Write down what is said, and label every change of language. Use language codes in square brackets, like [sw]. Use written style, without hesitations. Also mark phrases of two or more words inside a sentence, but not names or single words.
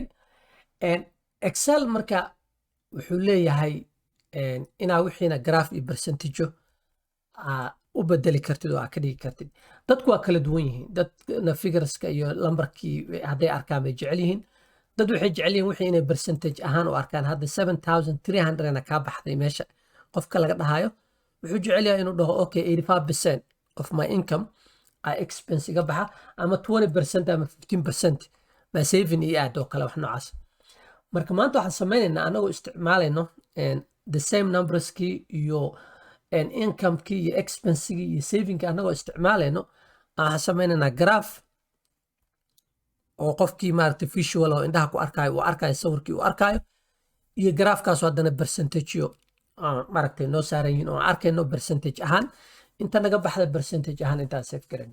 [so] Excel marka wuxuu leeyahay inaa wixiina graph iyo percentage u bedeli kartid oo ka dhigi kartid. Dadku waa kala duwan yihiin. Dadna figureska iyo lambarkii hadday arkaan bay jecel yihiin. Dad waxay jecel yihiin wixii inay percentage ahaan u arkaan. Hadda 7,300 ka baxday meesha qofka laga dhahayo. Wuxuu jecel yahay inuu dhaho okay 85% [en] of my income expense [so] iga baxa ama 20% ama 15% baa saving iyo aad oo kale wax noocaas. Marka maanta waxaan sameynaynaa anagoo isticmaalayno [en] the same numberskii [so] iyo income-kii iyo expense-gii iyo saving-kii anagoo isticmaalayno waxaan sameynaynaa graph oo qofkii maaragtay visual oo indhaha ku arkayo uu arkayo sawirkii uu arkayo iyo graafkaas haddana percentage maaragtay noo saaran yihiin oo arkayno percentage ahaan inta naga baxda percentage ahaan intaan save garayno.